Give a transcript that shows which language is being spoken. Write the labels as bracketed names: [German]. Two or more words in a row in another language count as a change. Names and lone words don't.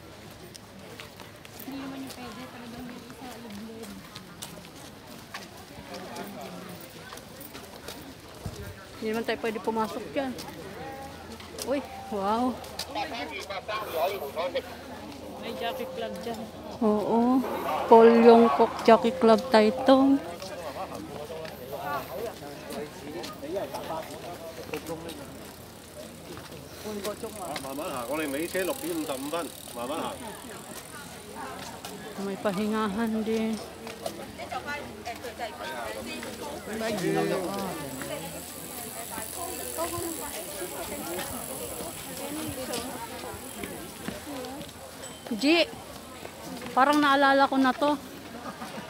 [Filipino] Hindi naman tayo pwede pumasok yan. Uy, wow. May jockey club dyan. Oo. Paul Yongkok Jockey Club Taitung. [Cantonese] 慢慢行，我哋尾車6:55，慢慢行。 [Filipino] May pahingahan din. G, parang naalala ko na to.